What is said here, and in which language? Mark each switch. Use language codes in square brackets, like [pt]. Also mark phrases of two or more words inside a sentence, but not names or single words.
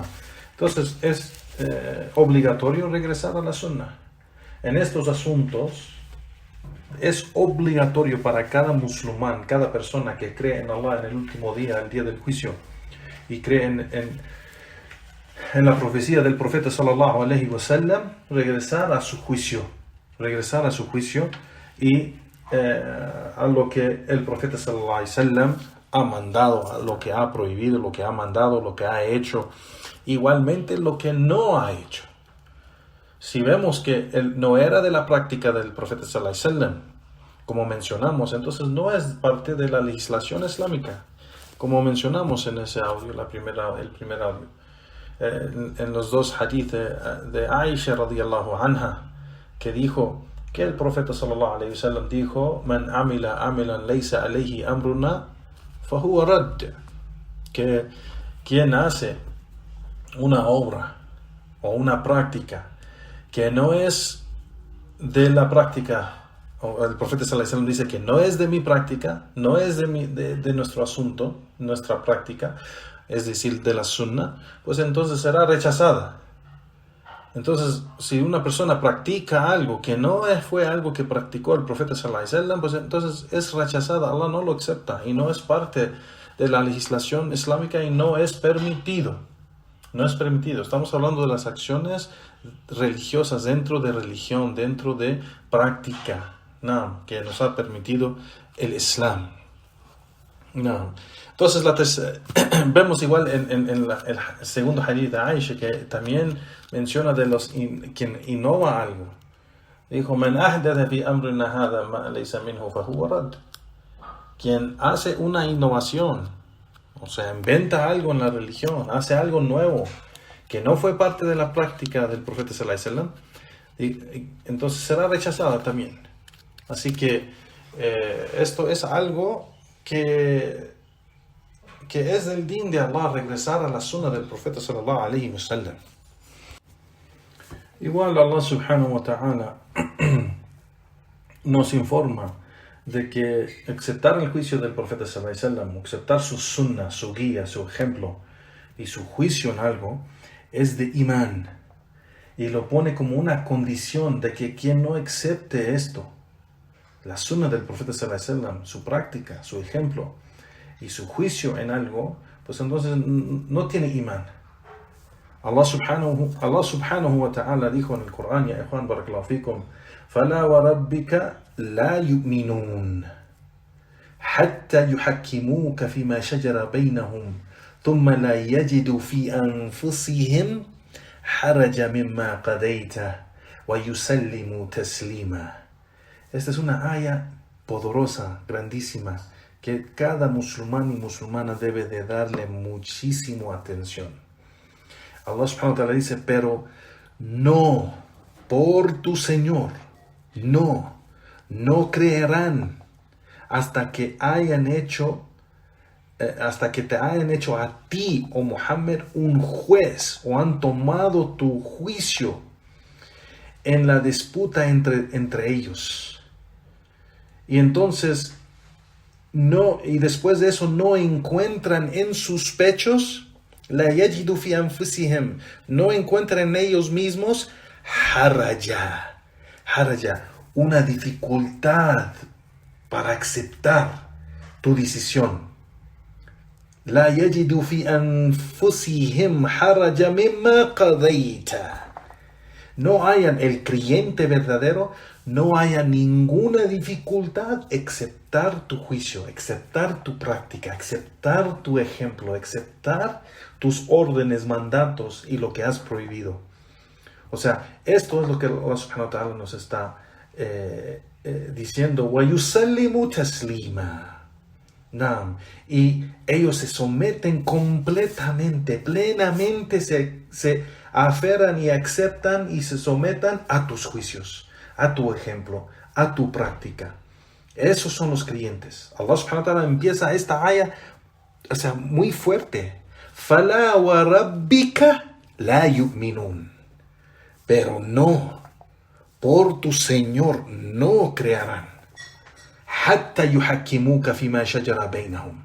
[es] Entonces es obligatorio regresar a la Sunnah. En estos asuntos es obligatorio para cada musulmán, cada persona que cree en Allah en el último día, el día del juicio, y cree en la profecía del Profeta [ar] صلى الله عليه وسلم, [es] regresar a su juicio y a lo que el Profeta [ar] صلى الله عليه وسلم [es] ha mandado, a lo que ha prohibido, lo que ha mandado, lo que ha hecho, igualmente lo que no ha hecho. Si vemos que no era de la práctica del Profeta [ar] صلى الله عليه وسلم, [es] como mencionamos, entonces no es parte de la legislación islámica, como mencionamos en ese audio, el primer audio, en los dos hadith de Aisha [ar] رضي الله عنها, [es] que dijo que el Profeta [ar] صلى الله عليه وسلم dijo: "من عمل عملا ليس عليه أمرنا فهو رد", [es] que quien hace una obra o una práctica que no es de la práctica, o el Profeta [ar] صلى الله عليه وسلم [es] dice que no es de mi práctica, no es de nuestro asunto, nuestra práctica, es decir, de la Sunnah, pues entonces será rechazada. Entonces, si una persona practica algo que no fue algo que practicó el Profeta [ar] صلى الله عليه وسلم, [es] pues entonces es rechazada. Allah no lo acepta y no es parte de la legislación islámica y no es permitido. No es permitido. Estamos hablando de las acciones religiosas dentro de religión, dentro de práctica, no, que nos ha permitido el Islam. No. Entonces vemos igual en el segundo hadith de Aisha que también menciona de los quien innova algo. Dijo: [ar] "من أحدث في أمرنا هذا ما ليس منه فهو رد". [es] Quien hace una innovación, o sea, inventa algo en la religión, hace algo nuevo que no fue parte de la práctica del profeta [ar] صلى الله عليه وسلم, [es] entonces será rechazada también. Así que esto es algo que es del din de Allah, regresar a la sunna del profeta [ar] صلى الله عليه وسلم. [es] Igual Allah [ar] سبحانه وتعالى [es] nos informa de que aceptar el juicio del profeta [ar] صلى الله عليه وسلم, [es] aceptar su sunna, su guía, su ejemplo y su juicio en algo, es de imán. Y lo pone como una condición de que quien no acepte esto, la sunna del profeta [ar] صلى الله عليه وسلم, [es] su práctica, su ejemplo y su juicio en algo, pues entonces no tiene imán. Allah [ar] سبحانه وتعالى [es] dijo en el Corán, [ar] يا إخوان، بارك الله فيكم: "فلا وربك لا يؤمنون حتى يحكموك فيما شجر بينهم ثم لا يجدوا في أنفسهم حرجا مما قضيت ويسلموا تسليما". [es] Esta es una aya poderosa, grandísima, que cada musulmán y musulmana debe de darle muchísima atención. Allah [ar] سبحانه وتعالى [es] dice: pero no por tu Señor, no creerán hasta que te hayan hecho a ti, oh Muhammad, un juez, o han tomado tu juicio en la disputa entre ellos. Y entonces y después de eso no encuentran en sus pechos, [ar] لا يجدوا في أنفسهم, [es] no encuentran en ellos mismos haraja, una dificultad para aceptar tu decisión. [ar] لا يجدوا في أنفسهم حرجا مما قضيت. [es] No hayan, el creyente verdadero, no haya ninguna dificultad aceptar tu juicio, aceptar tu práctica, aceptar tu ejemplo, aceptar tus órdenes, mandatos y lo que has prohibido. O sea, esto es lo que Allah [ar] سبحانه وتعالى [es] nos está diciendo. [ar] وَيُسَلِّمُ تَسْلِيمًا. [es] Y ellos se someten completamente, plenamente, se aferran y aceptan y se sometan a tus juicios, a tu ejemplo, a tu práctica. Esos son los creyentes. Allah [ar] سبحانه وتعالى [es] empieza esta aya, o sea, muy fuerte. [ar] فَلَا وَرَبِّكَ لَا يُؤْمِنُونَ. [es] Pero no, por tu Señor no creerán. [ar] حَتَّى يُحَكِّمُوكَ فِيمَا شَجَرَ بَيْنَهُمْ.